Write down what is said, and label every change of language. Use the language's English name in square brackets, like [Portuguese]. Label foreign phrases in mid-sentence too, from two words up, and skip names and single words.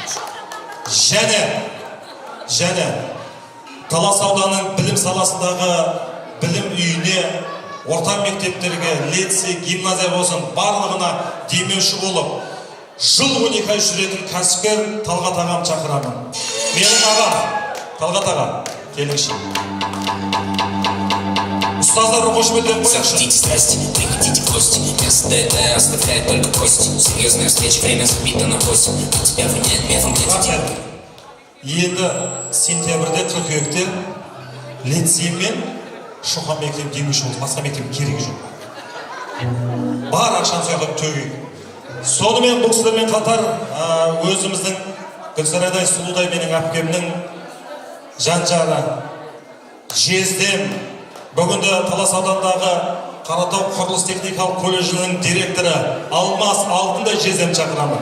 [Kazakh] Және Талас ауданының білім саласындағы білім үйіне, орта мектептерге, лицей, гимназия болсын, барлығына демеуші болып, жыл 12 ай жүретін кәсіпкер Талғат ағам шақырамын. Менің ағам, Талғат ағам, келіңізші. Ұстаздар қошеметтеп қойыңызшы. [Russian] Захотите страсти, приходите в гости. Место это оставляет только кости. Серьезная встреча, время забито на 8. У тебя нет. [Kazakh] Енді сентябрьде, қыркүйекте лицей мен Шохан мектебі демеуші болды. Басқа мектеп керегі жоқ. Бар ақшаны сояққа төгейік. Сонымен бұл кісілермен қатар өзіміздің Гүлсарайдай сұлудай менің әпкемнің жан-жары Жездем, бүгінде Талас аудандағы Қаратау құрылыс техникалық колледжінің директоры Алмас Алтындай Жездем шақырамын.